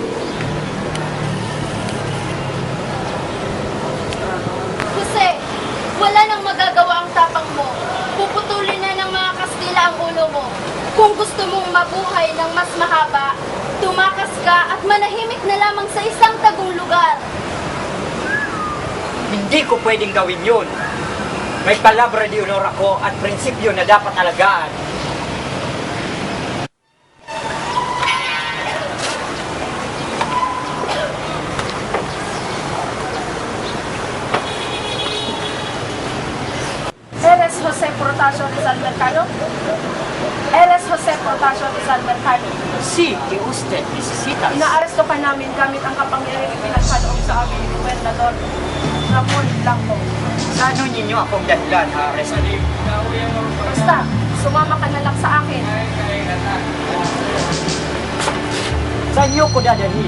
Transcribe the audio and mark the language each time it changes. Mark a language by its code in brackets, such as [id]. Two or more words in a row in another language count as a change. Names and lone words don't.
[tl] Jose, wala nang magagawa ang tapang mo. Puputulin na ng mga Kastila ang ulo mo. Kung gusto mong mabuhay ng mas mahaba, tumakas ka at manahimik na lamang sa isang tagong lugar. Hindi ko pwedeng gawin yun. May [es] palabra de honor [tl] ako at prinsipyo na dapat alagaan. [es] Eres Jose Portasio Rizal Mercado? Eres Jose Portasio Rizal Mercado? Si, que usted necesitas. [tl] Inaaresto ka namin gamit ang kapangyarihan ipinagkaloob sa amin ni Gobernador Ramon Blanco. Ano ninyo akong dahilan, Ares? Basta, sumama ka na lang sa akin. Saan niyo ko dadalhin?